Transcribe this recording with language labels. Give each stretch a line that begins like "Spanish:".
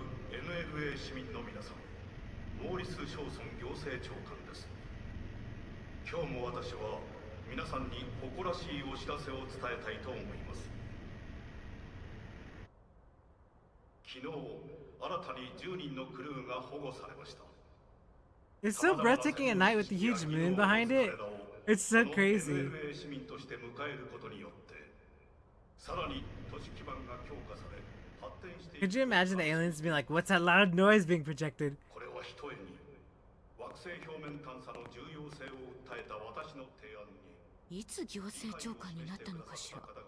Japanese: NLA 市民の皆さん、モーリス・ショーソン行政長官です。今日も私は皆さんに誇らしいお知らせを伝えたいと思います。昨日、新たに10人のクルーが保護されました。
English: It's so breathtaking at night with the huge moon behind it. It's so crazy.
Japanese: NLA 市民として迎えることによって、さらに都市基盤が強化され、発展していく。
English: Could you imagine the aliens being like, "What's that loud noise being projected?"
Japanese: これはひとえに惑星表面探査の重要性を訴えた私の提案に。いつ行政長官になったのかしら。